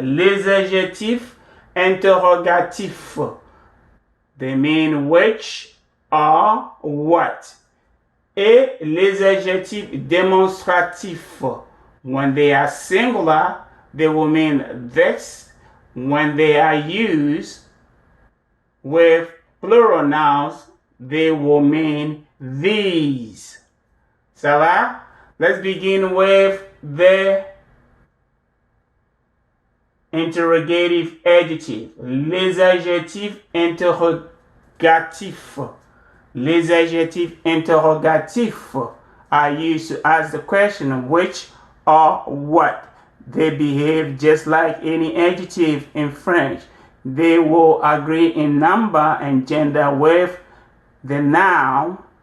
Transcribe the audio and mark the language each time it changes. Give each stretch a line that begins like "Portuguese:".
French: Les adjectifs interrogatifs.
English: They mean which or what.
French: Et les adjectifs démonstratifs.
English: When they are singular, they will mean this. When they are used with plural nouns, they will mean these.
French: Ça va?
English: Let's begin with the interrogative adjective.
French: Les adjectifs interrogatifs. Les adjectifs interrogatifs
English: are used to ask the question which or what. They behave just like any adjective in French. They will agree in number and gender with the noun.